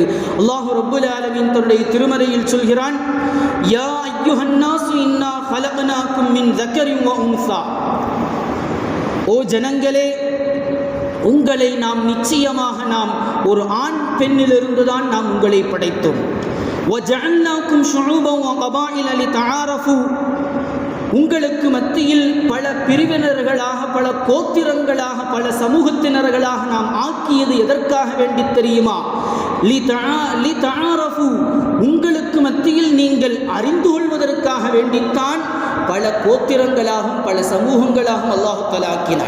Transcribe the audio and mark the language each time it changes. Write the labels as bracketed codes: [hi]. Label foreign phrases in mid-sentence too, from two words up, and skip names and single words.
[ar] الله رب العالمين [ta] தன்னுடைய திருமறையில் சொல்கிறான், [ar] يا أيها الناس إنا خلقناكم من ذكر وأنثى. [ta] ஓ ஜனங்களே, உங்களை நாம் நிச்சயமாக ஒரு ஆண் பெண்ணிலிருந்து தான் நாம் உங்களை படைத்தோம். [ar] وَجَعَلْنَاكُمْ شُعُوبًا وَقَبَائِلَ لِتَعَارَفُوا. [ta] உங்களுக்கு மத்தியில் பல பிரிவினர்களாக, பல கோத்திரங்களாக, பல சமூகத்தினர்களாக நாம் ஆக்கியது எதற்காக வேண்டி தெரியுமா? லிதஆரஃபு. உங்களுக்கு மத்தியில் நீங்கள் அறிந்து கொள்வதற்காக வேண்டித்தான் பல கோத்திரங்களாகவும் பல சமூகங்களாகவும் [ar] الله تعالى [ta] ஆக்கினான்.